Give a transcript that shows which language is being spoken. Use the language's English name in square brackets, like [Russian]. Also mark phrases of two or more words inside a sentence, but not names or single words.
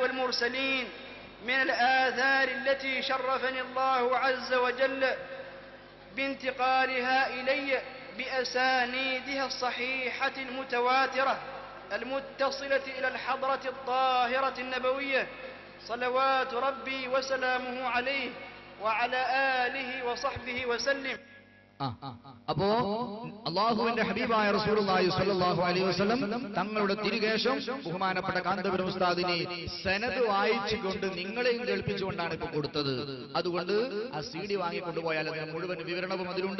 [Arabic] والمرسلين من الآثار التي شرفني الله عز وجل بانتقالها إلي بأسانيدها الصحيحة المتواترة المتصلة إلى الحضرة الطاهرة النبوية صلوات ربي وسلامه عليه وعلى آله وصحبه وسلم. [Malayalam] അപ്പോ അള്ളാഹുവിന്റെ ഹബീബായ റസൂലുള്ളാഹി സ്വല്ലല്ലാഹു അലൈഹി വസല്ലം തങ്ങളുടെ തിരുകേശം ബഹുമാനപ്പെട്ട കാന്തപുരം ഉസ്താദിനെ സനദ് വായിച്ചുകൊണ്ട് നിങ്ങളെയും കേൾപ്പിച്ചുകൊണ്ടാണ് ഇപ്പൊ കൊടുത്തത്. അതുകൊണ്ട് ആ CD വാങ്ങിക്കൊണ്ടുപോയാൽ അതിന് മുഴുവൻ വിവരണവും അതിലുണ്ട്.